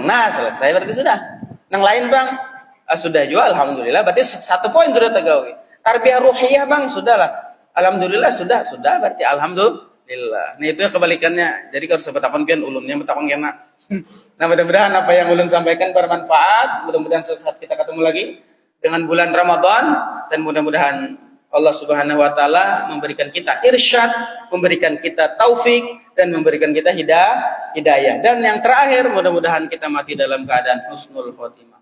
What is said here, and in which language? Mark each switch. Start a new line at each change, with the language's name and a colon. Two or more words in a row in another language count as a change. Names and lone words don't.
Indonesian: Nah selesai berarti sudah. Yang lain bang, sudah juga alhamdulillah. Berarti 1 poin sudah tergawi.
Arabic: تربية روحية
Indonesian: bang, sudahlah. Alhamdulillah sudah berarti alhamdulillah. Nah itu kebalikannya.
Banjar: Jadi kalau sebetakon pian ulunnya betakon kena.
Indonesian: Nah mudah-mudahan apa yang ulun sampaikan bermanfaat. Mudah-mudahan suatu saat kita ketemu lagi dengan bulan Ramadan dan mudah-mudahan Allah
Arabic: سبحانه وتعالى
Indonesian: memberikan kita irsyad, memberikan kita taufik dan memberikan kita hidayah. Dan yang terakhir mudah-mudahan kita mati dalam keadaan
Arabic: حسن الخاتمة.